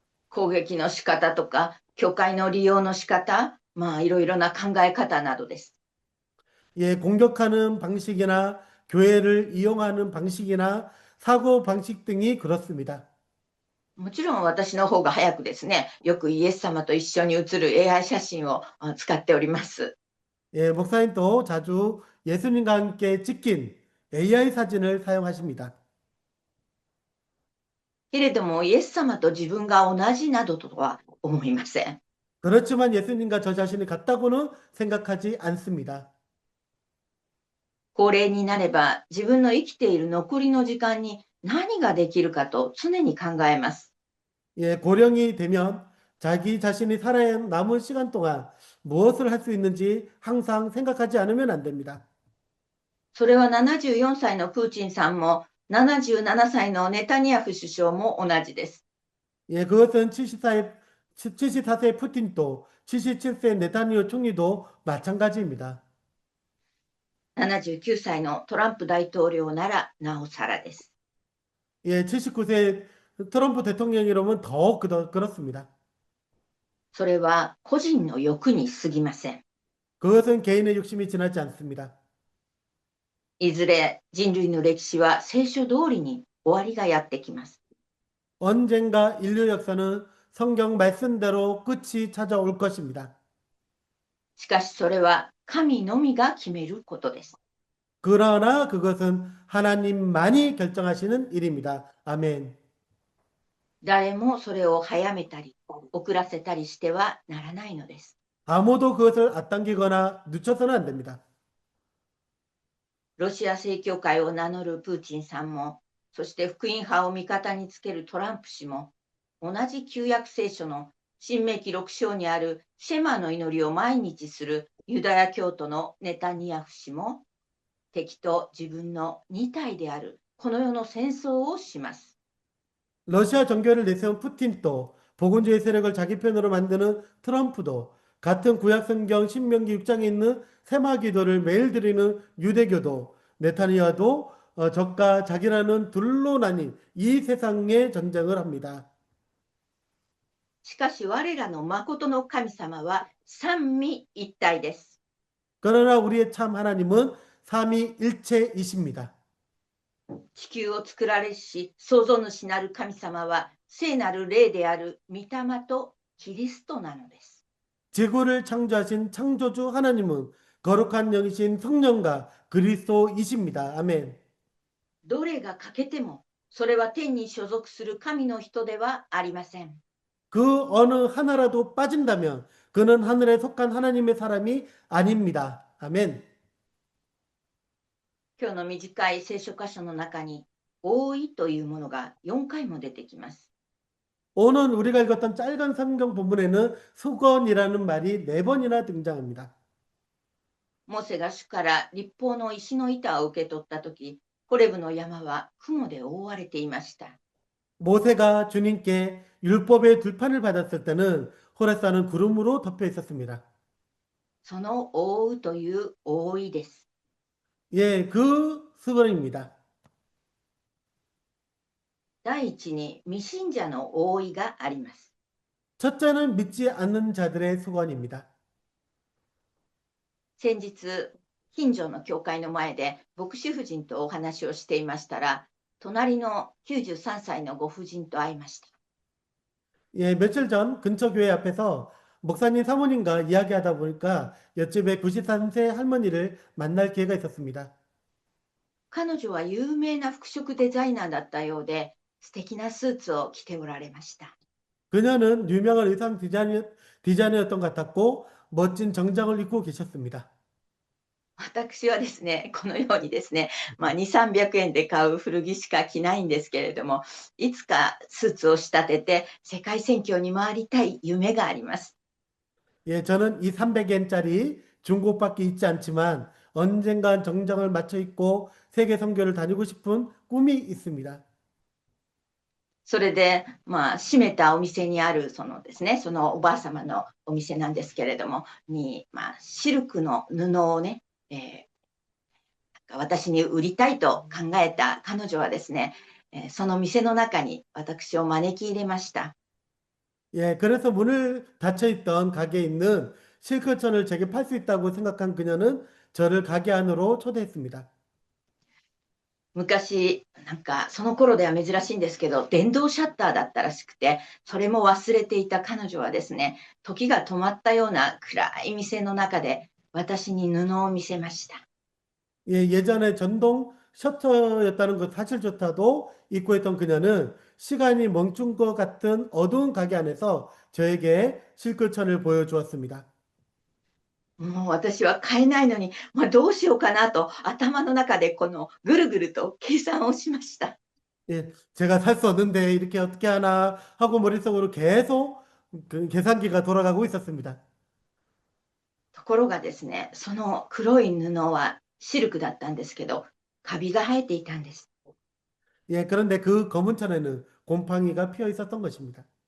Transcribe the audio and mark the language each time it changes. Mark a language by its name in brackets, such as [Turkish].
[Japanese] 攻撃の仕方とか、教会の利用の仕方、いろいろな考え方などです。 [Korean] 예, 공격하는 방식이나 교회를 이용하는 방식이나 사고 방식 등이 그렇습니다. [Japanese] もちろん私の方が早くですね、よくイエス様と一緒に写る AI 写真を使っております。 [Korean] 예, 목사님도 자주 예수님과 함께 찍힌 AI 사진을 사용하십니다. [Japanese] けれども、イエス様と自分が同じなどとは思いません。 [Korean] 그렇지만 예수님과 저 자신이 같다고는 생각하지 않습니다. [Japanese] 高齢になれば自分の生きている残りの時間に何ができるかと常に考えます。 [Korean] 예, 고령이 되면 자기 자신이 살아야 남은 시간 동안 무엇을 할 수 있는지 항상 생각하지 않으면 안 됩니다. [Japanese] それは74歳のプーチンさんも77歳のネタニヤフ首相も同じです。 [Korean] 예, 그것은 74세 푸틴도 77세 네타니오 총리도 마찬가지입니다. [Japanese] 79歳のトランプ大統領ならなおさらです。 [Korean] 예, 79세 트럼프 대통령이라면 더욱 그렇습니다. [Japanese] それは個人の欲に過ぎません。 [Korean] 그것은 개인의 욕심이 지나지 않습니다. [Japanese] いずれ人類の歴史は聖書通りに終わりがやってきます。 [Korean] 언젠가 인류 역사는 성경 말씀대로 끝이 찾아올 것입니다. [Japanese] しかしそれは神のみが決めることです。 [Korean] 그러나 그것은 하나님만이 결정하시는 일입니다. 아멘. [Japanese] 誰もそれを早めたり遅らせたりしてはならないのです。 [Korean] 아무도 그것을 앞당기거나 늦춰서는 안 됩니다. [Japanese] ロシア正教会を名乗るプーチンさんも、そして福音派を味方につけるトランプ氏も、同じ旧約聖書の新明記6章にあるシェマの祈りを毎日するユダヤ教徒のネタニヤフ氏も、敵と自分の二体であるこの世の戦争をします。 [Korean] 러시아 정교를 내세운 푸틴도 복음주의 세력을 자기 편으로 만드는 트럼프도 같은 구약성경 신명기 6장에 있는 세마기도를 매일 드리는 유대교도 네타니아도 적과 자기라는 둘로 나뉜 이 세상의 전쟁을 합니다. [Japanese] しかし我らの誠の神様は三位一体です。 [Korean] 그러나 우리의 참 하나님은 삼위일체이십니다. [Japanese] 地球を作られし創造主なる神様は聖なる霊である御霊とキリストなのです。 [Korean] 지구를 창조하신 창조주 하나님은 거룩한 영이신 성령과 그리스도이십니다. 아멘. [Japanese] どれが欠けてもそれは天に所属する神の人ではありません。 [Korean] 그 어느 하나라도 빠진다면 그는 하늘에 속한 하나님의 사람이 아닙니다. 아멘. [Japanese] 今日の短い聖書箇所の中に多いというものが4回も出てきます。 [Korean] 오늘 우리가 읽었던 짧은 성경 본문에는 수건이라는 말이 4번이나 등장합니다. [Japanese] モーセが主から立法の石の板を受け取ったとき、ホレブの山は雲で覆われていました。 [Korean] 모세가 주님께 율법의 들판을 받았을 때는 호레산은 구름으로 덮여 있었습니다. [Japanese] その覆うという覆いです。 [Korean] 예, 그 수건입니다. [Japanese] 第一に未信者の覆いがあります。 [Korean] 첫째는 믿지 않는 자들의 수건입니다. [Japanese] 先日、近所の教会の前で牧師夫人とお話をしていましたら、隣の93歳のご婦人と会いました。 [Korean] 예, 며칠 전 근처 교회 앞에서 목사님 사모님과 이야기하다 보니까 옆집에 93세 할머니를 만날 기회가 있었습니다. [Japanese] 彼女は有名な服飾デザイナーだったようで、素敵なスーツを着ておられました。 [Korean] 그녀는 유명한 의상 디자이너였던 것 같았고 멋진 정장을 입고 계셨습니다. [Japanese] 私はですね、このようにですね、2、300円で買う古着しか着ないんですけれども、いつかスーツを仕立てて世界選挙に回りたい夢があります。 [Korean] 예, 저는 이 300엔짜리 중고밖에 있지 않지만 언젠간 정장을 맞춰 입고 세계 선교를 다니고 싶은 꿈이 있습니다. [Japanese] それで、閉めたお店にあるそのですね、そのおばあ様のお店なんですけれども、シルクの布をね、私に売りたいと考えた彼女はですね、その店の中に私を招き入れました。 [Korean] 예, 그래서 문을 닫혀 있던 가게에 있는 실크천을 제게 팔 수 있다고 생각한 그녀는 저를 가게 안으로 초대했습니다. [Japanese] 昔、その頃では珍しいんですけど、電動シャッターだったらしくて、それも忘れていた彼女はですね、時が止まったような暗い店の中で私に布を見せました。 [Korean] 예, 예전에 전동 셔터였다는 것 사실조차도 잊고 있던 그녀는 시간이 멈춘 것 같은 어두운 가게 안에서 저에게 실크천을 보여주었습니다. [Japanese] もう私は買えないのに、どうしようかなと頭の中でこのぐるぐると計算をしました。 [Korean] 예, 제가 살 수 없는데 이렇게 어떻게 하나 하고 머릿속으로 계속 그 계산기가 돌아가고 있었습니다. [Japanese] ところがですね、その黒い布はシルクだったんですけど、カビが生えていたんです。 [Korean] 예, 그런데 그 검은 천에는 곰팡이가 피어 있었던 것입니다.